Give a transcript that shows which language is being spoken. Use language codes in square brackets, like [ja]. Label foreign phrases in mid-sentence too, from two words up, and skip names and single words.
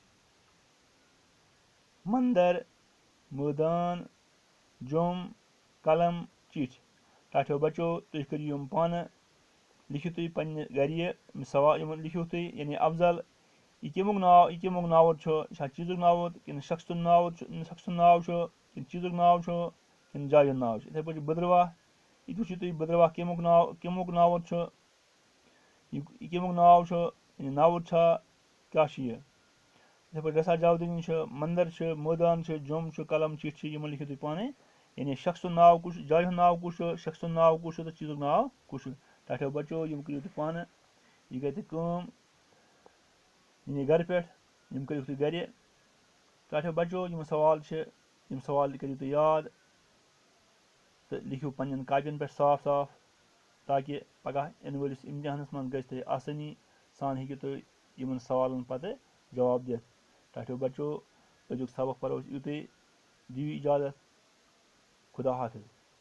[ks] مندر میدان زوم قلم چِٹھ ٹاٹھو بچو تُہۍ کٔرِو یِم پان لیکھِو تُہۍ پنن گر سوال لیکھِو تُہۍ یعنی افضل یہِ کمُک ناوت چھ چیزُک ناوت کہ شخص ناو کہ چیزُک ناو کہ جاے ہُند ناو اِتھے پہ بدرواہ یہِ وُچھو تُہۍ بدرواہ کمُک ناوت چھ یہِ کمُک ناو یعنی ناوت چھا کیا اِتھے پہ رسا جاودنی چھ مندر چھ میدان چھ زوم چھ قلم چِٹھ چھ یِم لیکھِو تُہۍ پانے یعنی شخص ناو کُچھ جاے ہُند ناو کُچھ شخص ناو کُچھ जाय हुंद नाव कुछ शख्स नाव कुछ تو چیزُک ناو کُچھ ٹاٹھو بچو یِم کٔرِو تُہۍ پانے یہِ گیہ کم یعنی گھر پہ یِم کٔرِو تُہۍ گر ٹاٹھو بچو یِم سوال کٔرِو تُہۍ یاد تو لیکھِو پنن کاپیَن پہ صاف صاف تاکہ پگاہ اِن ولِس امتحانس منز گیہ تُہۍ آسٲنی سان ہیکِو تُہۍ یمن سوالن پتہٕ جواب دِتھ ٹاٹھو بچو اَزُک سبق پرو یوتے دِیو اجازت خدا حافظ.